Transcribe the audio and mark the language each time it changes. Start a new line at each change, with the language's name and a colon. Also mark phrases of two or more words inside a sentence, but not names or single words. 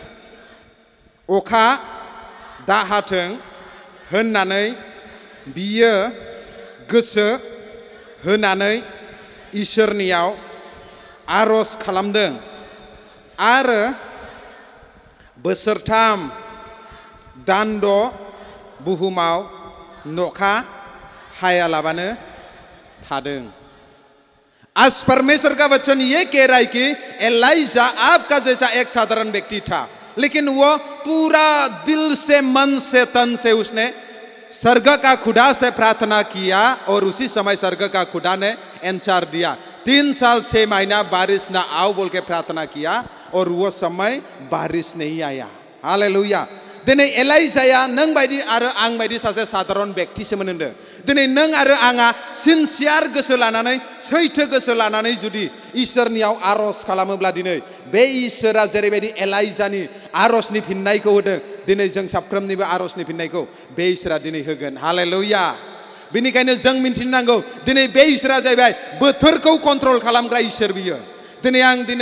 Bodo: अखा दा हाथों होननानै बियो गोसो होनानै इसोरनियाव आरज खालामदों, आरो बोसोरथाम दान्द बुहुमाव नखा हायालाबानो थादों।
Hindi: आज परमेश्वर का वचन ये कह रहा है कि एलाइजा आपका जैसा एक साधारण व्यक्ति था, लेकिन वो पूरा दिल से, मन से, तन से उसने स्वर्ग का खुदा से प्रार्थना किया, और उसी समय स्वर्ग का खुदा ने आंसर दिया। 3 साल 6 महीना बारिश ना आओ बोल के प्रार्थना किया, और वो समय बारिश नहीं आया। हालेलुया।
Bodo: दिनै एलाइजाया नों बायदि आरो आं बायदि सासे साधारन बेक्तिसोमोन होनदों दिनै नों आरो आंहा सिनसियार गोसो लानानै सैथो गोसो लानानै जुदि इसोरनियाव आरज खालामोब्ला दिनै बे इसोरा जेरैबायदि एलाइजानि आरजनि फिननायखौ होदों दिनै जों साफ्रोमनिबो आरजनि फिननायखौ बे इसोरा दिनै होगोन हालेलुया बेनिखायनो जों मिन्थिनो नांगौ दिनै बे इसोरा जाहैबाय बोथोरखौ कन्ट्रल खालामग्रा इसोर बियो दिनै आं